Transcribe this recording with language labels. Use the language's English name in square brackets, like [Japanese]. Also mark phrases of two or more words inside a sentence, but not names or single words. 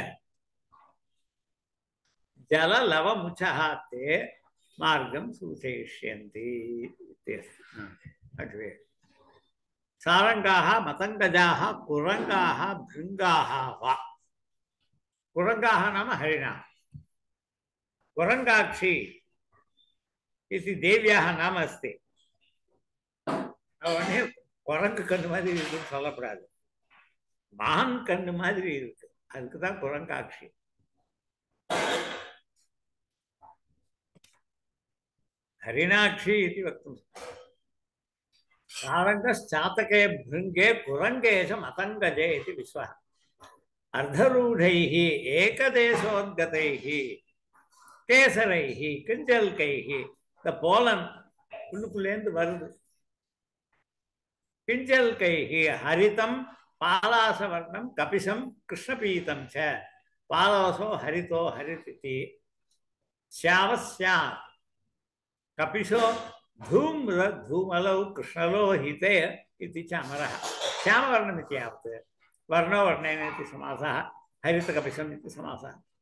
[Sanskrit] जललवमुचः ते मार्गं सूचयिष्यन्ति अग्रे सारंगाः मतंगजाः कुरंगाः भृंगाः वा कुरंगाः नाम हरिणाः कुरंगाक्षी इति देव्याः नाम अस्ति [Tamil] அவனே குரங்கு கண்ணு மாதிரி இருக்குன்னு சொல்லப்படாது மான் கண்ணு மாதிரி இருக்கு அதுக்குதான் குரங்காட்சி [Sanskrit] हरिणाक्षी इति वक्तुं सारंगश्चातके भृंगे कुरंगे च मतंगजे इति विश्वः अर्धरूढैः एकदेशोद्गतैः केसरैः किंजल्कैः [English] the pollen [Tamil] உள்ளுக்குள்ளேந்து வருது [Sanskrit] किंजल्कैः हरितं पालासवर्णं कपिशं कृष्णपीतं च पालासो हरितो हरितिति श्यावस्यात् कपिशो धूम्र धूमलौ कृष्णलोहिते इति च अमरः श्यामवर्णमिति यावत् वर्णो वर्णेन इति समासः हरितकपिशम् इति समासः